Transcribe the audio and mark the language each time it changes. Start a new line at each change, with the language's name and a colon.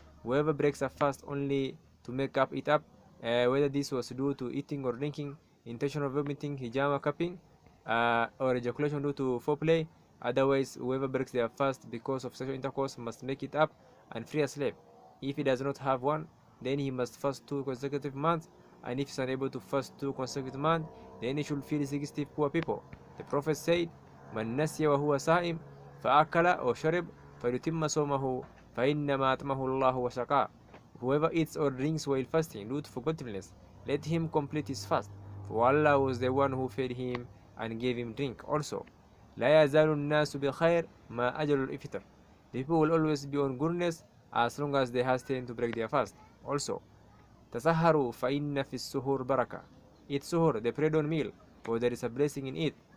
English: Whoever breaks a fast only to make it up, whether this was due to eating or drinking, intentional vomiting, hijama cupping, or ejaculation due to foreplay. Otherwise, whoever breaks their fast because of sexual intercourse must make it up and free a slave. If he does not have one, then he must fast 2 consecutive months, and if he is unable to fast 2 consecutive months, then he should feed 60 poor people. The Prophet said,
Arabic: من نسي وهو صائم فأكل أو شرب فليتم صومه فإنما أطعمه الله وسقاه.
English: Whoever eats or drinks while fasting due to forgetfulness, let him complete his fast, for Allah was the one who fed him and gave him drink also.
Arabic: لا يزال الناس بخير ما أجل الإفطار.
English: The people will always be on goodness as long as they hasten to break their fast. Also,
Arabic: تسحروا فإن في السحور بركة.
English: Eat suhur, the pre-dawn meal, for there is a blessing in it.